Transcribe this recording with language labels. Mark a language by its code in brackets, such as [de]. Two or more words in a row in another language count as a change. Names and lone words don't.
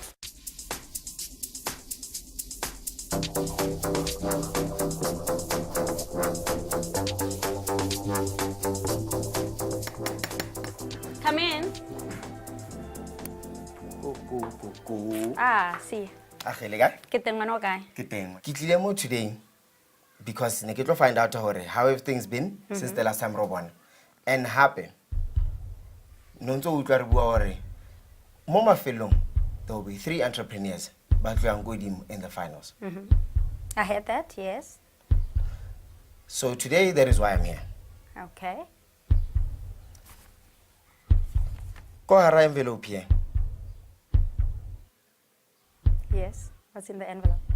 [en] Come in. See. [st] Ke teng ngwana o kae? Ke tlile mo [en] today because [st] ne ke tlo [en] find out how everything's been since the last time Robon. And happy. [st] No ntse o utlwa re bua hore mo mafelong [en] there will be 3 entrepreneurs but we are going in the finals. I heard that, yes. So today that is why I'm here. Okay. [st] Ko hara envelope here. [en] Yes. What's in the envelope?